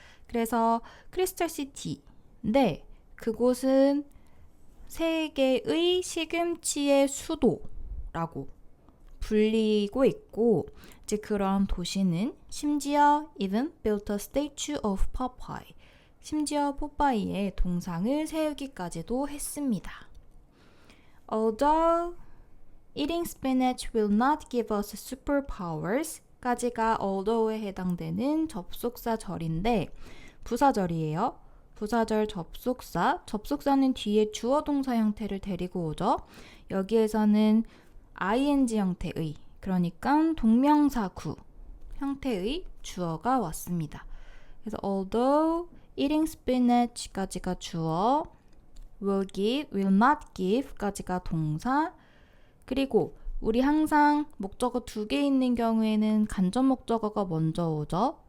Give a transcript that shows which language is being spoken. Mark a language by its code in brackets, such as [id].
[ko] 그래서 크리스탈 시티인데 그곳은 세계의 시금치의 수도라고 불리고 있고 이제 그런 도시는 심지어 [en] even built a statue of Popeye. [ko] 심지어 포파이의 동상을 세우기까지도 했습니다. [en] Although eating spinach will not give us superpowers [ko] 까지가 although에 해당되는 접속사절인데 부사절이에요. 부사절 접속사, 접속사는 뒤에 주어 동사 형태를 데리고 오죠. 여기에서는 ing 형태의, 그러니까 동명사구 형태의 주어가 왔습니다. 그래서 although eating spinach까지가 주어, will give, will not give까지가 동사, 그리고 우리 항상 목적어 2개 있는 경우에는 간접 목적어가 먼저 오죠.